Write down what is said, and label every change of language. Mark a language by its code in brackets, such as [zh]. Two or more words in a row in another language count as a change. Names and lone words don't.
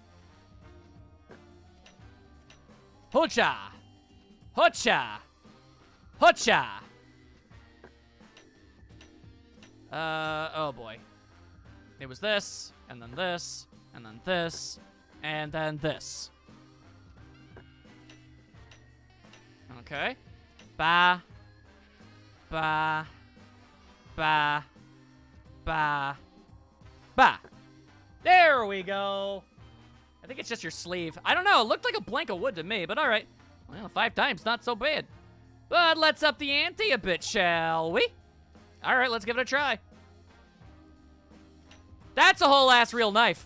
[en] Hoocha! Hoocha! Hoocha! Oh boy. It was this, and then this, and then this, and then this. Okay. Ba. Ba. Ba. Ba. Ba. There we go. I think it's just your sleeve. I don't know. It looked like a blank of wood to me, but all right. Well, 5 times, not so bad. But let's up the ante a bit, shall we? All right, let's give it a try. That's a whole ass real knife.